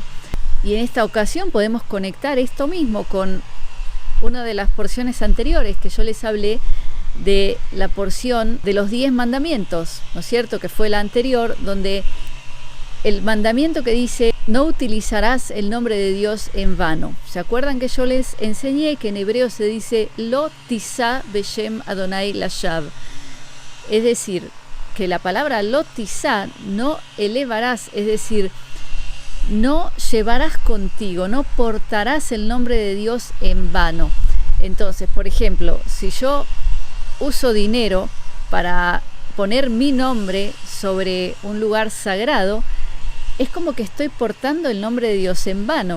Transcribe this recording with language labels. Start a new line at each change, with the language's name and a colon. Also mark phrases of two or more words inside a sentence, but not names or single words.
Spanish: Y en esta ocasión podemos conectar esto mismo con una de las porciones anteriores que yo les hablé, de la porción de los 10 mandamientos, ¿no es cierto? Que fue la anterior, donde el mandamiento que dice, no utilizarás el nombre de Dios en vano. ¿Se acuerdan que yo les enseñé que en hebreo se dice,
Hebrew: לא תשא בשם אדני לשוא?
Spanish: Es decir, que la palabra
Hebrew: לא תשא,
Spanish: no elevarás, es decir, no llevarás contigo, no portarás el nombre de Dios en vano. Entonces, por ejemplo, si yo uso dinero para poner mi nombre sobre un lugar sagrado, es como que estoy portando el nombre de Dios en vano.